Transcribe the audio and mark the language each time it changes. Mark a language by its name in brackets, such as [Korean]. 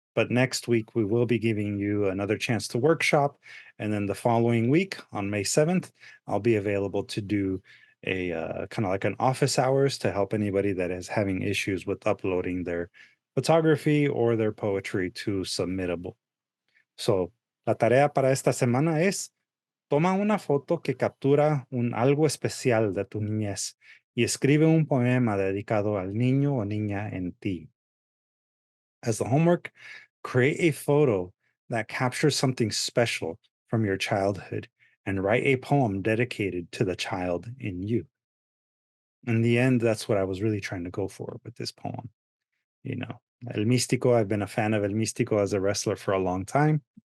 [English] But next week, we will be giving you another chance to workshop. And then the following week, on May 7th, I'll be available to do a kind of like an office hours to help anybody that is having issues with uploading their photography or their poetry to Submittable. [Spanish] So, la tarea para esta semana es: toma una foto que captura un algo especial de tu niñez y escribe un poema dedicado al niño o niña en ti. [English] As the homework, create a photo that captures something special from your childhood and write a poem dedicated to the child in you. In the end, that's what I was really trying to go for with this poem. You know, El Místico, I've been a fan of El Místico as a wrestler for a long time.